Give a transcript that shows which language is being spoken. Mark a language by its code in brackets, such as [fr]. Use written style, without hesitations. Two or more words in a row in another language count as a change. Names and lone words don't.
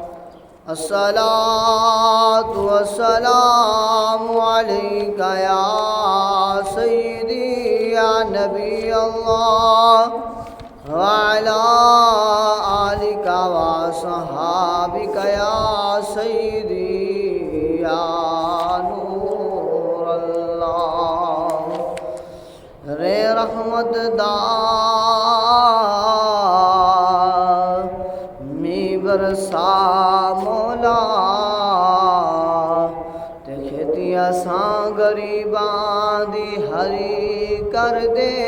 [ar] الصلاة والسلام عليك يا سيدي يا نبي الله، وعلى آلك وصحابك يا سيدي يا نور الله. [pa] رے رحمت می برسا مولا، تے کھیتیاں ساں غریباں دی ہری کر دے،